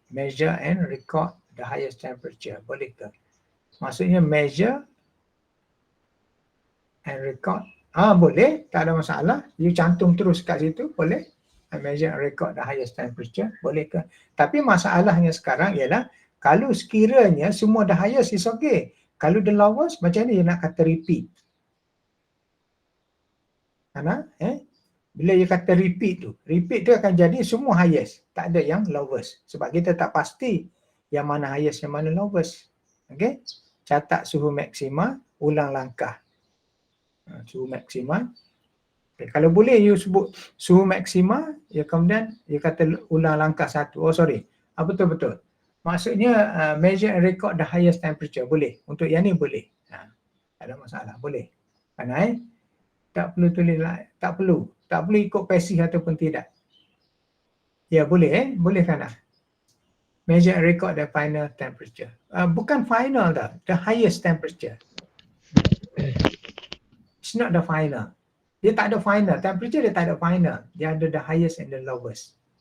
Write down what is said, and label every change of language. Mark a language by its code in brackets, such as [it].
[en] Measure and record the highest temperature. [ms] Boleh ke? Maksudnya [en] measure and record. [ms] Boleh. Tak ada masalah. You cantum terus kat situ. Boleh. [en] Measure and record the highest temperature. [ms] Boleh ke? Tapi masalahnya sekarang ialah kalau sekiranya semua [en] the highest is okay. [ms] Kalau the lowest, macam ni you nak kata repeat. Bila you kata repeat tu akan jadi semua highest. Tak ada yang lowest. Sebab kita tak pasti yang mana highest, yang mana lowest. Okay? Catat suhu maksima, ulang langkah. Suhu maksima. Okay, kalau boleh you sebut suhu maksima, ya kemudian you kata ulang langkah 1. Betul-betul. Maksudnya [en] measure and record the highest temperature. [ms] Boleh. Untuk yang ni boleh. Tak ada masalah. Boleh. Tak perlu tulis lah. Tak perlu. Tak boleh ikut pasif ataupun tidak. Ya, boleh boleh kan? [en] Measure and record the final temperature. [ms] Bukan final dah, [en] the highest temperature. It's not the final. [ms] Dia tak ada final. [en] Temperature dia tak ada final. [ms] Dia ada the highest and the lowest.